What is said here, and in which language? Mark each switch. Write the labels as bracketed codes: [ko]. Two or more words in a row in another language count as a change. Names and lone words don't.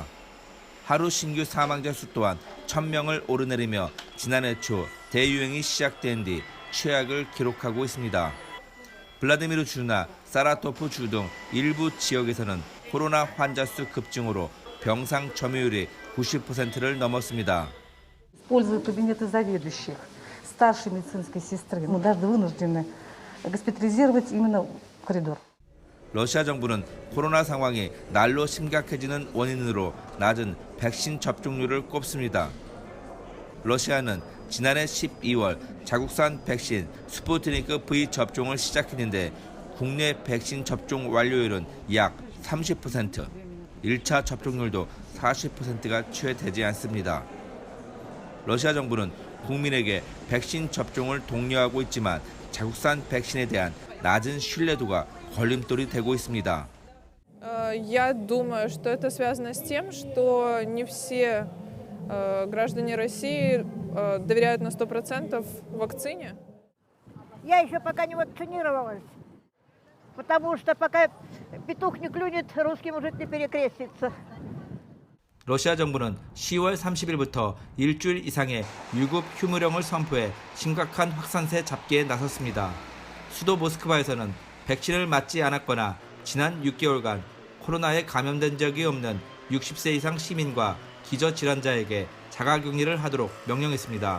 [ko] 하루 신규 사망자 수 또한 1,000명을 오르내리며 지난해 초 대유행이 시작된 뒤 최악을 기록하고 있습니다. 블라디미르 주나 사라토프 주 등 일부 지역에서는 코로나 환자 수 급증으로 병상 점유율이 90%를 넘었습니다. [ru] Используя кабинеты заведующих, старшей медицинской сестры, мы даже вынуждены госпитализировать именно коридор. [ko] 러시아 정부는 코로나 상황이 날로 심각해지는 원인으로 낮은 백신 접종률을 꼽습니다. 러시아는 지난해 12월 자국산 백신 스푸트니크 V 접종을 시작했는데 국내 백신 접종 완료율은 약 30%, 1차 접종률도 40%가 채 되지 않습니다. 러시아 정부는 국민에게 백신 접종을 독려하고 있지만 자국산 백신에 대한 낮은 신뢰도가 걸림돌이 되고 있습니다. [ru] Я думаю, что это связано с тем, что не все граждане России доверяют на 100% вакцине. Я еще пока не вакцинировалась, потому что пока петух не клюнет, русский мужик не перекрестится. [ko] 러시아 정부는 10월 30일부터 일주일 이상의 유급 휴무령을 선포해 심각한 확산세 잡기에 나섰습니다. 수도 모스크바에서는 백신을 맞지 않았거나 지난 6개월간 코로나에 감염된 적이 없는 60세 이상 시민과 기저질환자에게 자가격리를 하도록 명령했습니다.